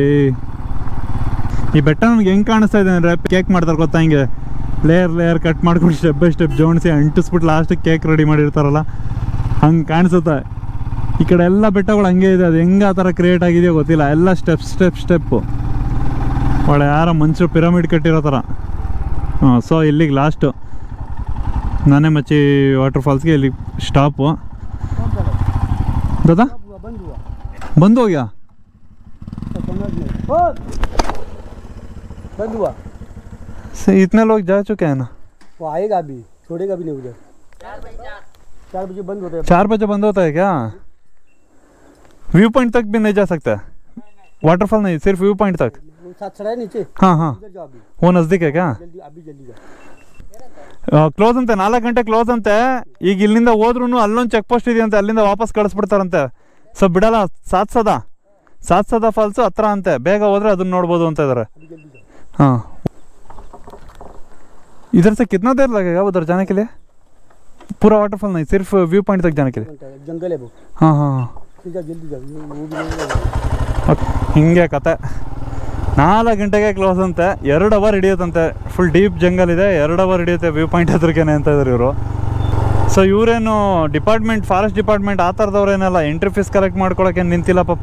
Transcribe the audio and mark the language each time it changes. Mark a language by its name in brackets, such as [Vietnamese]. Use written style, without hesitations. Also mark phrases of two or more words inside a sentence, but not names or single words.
[Kannada] ಈ ಬೆಟ್ಟ ನನಗೆ ಹೆಂಗೆ ಕಾಣಿಸ್ತಾ ಇದೆ ಅಂದರೆ ಕೇಕ್ ಮಾಡ್ತಾರೆ ಗೊತ್ತಾ, ಹಿಂಗೆ [English] layer cut [Kannada] ಮಾಡ್ಕೊಂಡು [English] step by step [Kannada] ಜೋಡಿಸಿ ಅಂಟಿಸ್ಬಿಟ್ಟು ಲಾಸ್ಟಿಗೆ [English] cake ready [Kannada] ಮಾಡಿರ್ತಾರಲ್ಲ, ಹಂಗೆ ಕಾಣಿಸುತ್ತೆ. ಈ ಕಡೆ ಎಲ್ಲ ಬೆಟ್ಟಗಳು ಹಂಗೆ ಇದೆ. ಅದು ಹೆಂಗೆ ಆ ಥರ ಕ್ರಿಯೇಟ್ ಆಗಿದೆಯೋ ಗೊತ್ತಿಲ್ಲ. ಎಲ್ಲ ಸ್ಟೆಪ್ಪು ಒಳ್ಳೆ ಯಾರೋ ಮನುಷ್ಯರು ಪಿರಮಿಡ್ ಕಟ್ಟಿರೋ ಥರ. ಸೊ ಇಲ್ಲಿಗೆ ಲಾಸ್ಟು ನಾನೇ ಮಚ್ಚಿ ವಾಟರ್ ಫಾಲ್ಸ್ಗೆ ಇಲ್ಲಿ ಸ್ಟಾಪು. [Hindi] दादा बंद हो गया? बंद हुआ से इतने लोग जा चुके हैं ना? वो आएगा अभी, छोड़ेगा भी नहीं उधर। 4 बजे बंद होता है। 4 बजे बंद होता है क्या? [English] view point [Hindi] तक भी नहीं जा सकता? वाटरफॉल नहीं, सिर्फ [English] view point [Hindi] तक? साथ चढ़ा है नीचे। हाँ वो नज़दीक है क्या? जल्दी जा। [Kannada] ಕ್ಲೋಸ್ ಅಂತೆ, 4 ಗಂಟೆ ಕ್ಲೋಸ್ ಅಂತೆ. ಈಗ ಇಲ್ಲಿಂದ ಹೋದ್ರೂ ಅಲ್ಲೊಂದು [English] check post [Kannada] ಇದೆಯಂತೆ, ಅಲ್ಲಿಂದ ವಾಪಸ್ ಕಳಿಸ್ಬಿಡ್ತಾರಂತೆ. ಸೊ ಬಿಡಲ್ಲ. ಸಾತ್ಸದ ಫಾಲ್ಸು ಹತ್ರ ಅಂತೆ, ಬೇಗ ಹೋದ್ರೆ ಅದನ್ನ ನೋಡ್ಬೋದು ಅಂತ ಇದ್ದಾರೆ. [Hindi] हाँ इधर से कितना देर लगेगा उधर जाने के लिए? पूरा वाटरफॉल नहीं, सिर्फ [English] view point [Hindi] तक जाने के लिए? जंगल है वो। हाँ जल्दी जा। [Kannada] ಹಿಂಗೆ ಕತೆ. 4 ಗಂಟೆಗೆ ಕ್ಲೋಸ್ ಅಂತೆ, 2 ಅವರ್ ಹಿಡಿಯುತ್ತಂತೆ. [English] full deep jungle [Kannada] ಇದೆ, 2 ಅವರ್ ಹಿಡಿಯುತ್ತೆ [English] view point [Kannada] ಹತ್ರಕ್ಕೇನೆ ಅಂತ ಇದ್ದಾರೆ ಇವರು. ಸೊ ಇವರೇನು [English] forest department [Kannada] ಆ ಥರದವ್ರೇನಲ್ಲ, [English] entry fees collect [Kannada] ಮಾಡ್ಕೊಳಕ್ಕೆ ನಿಂತಿಲ್ಲ ಪಾಪ.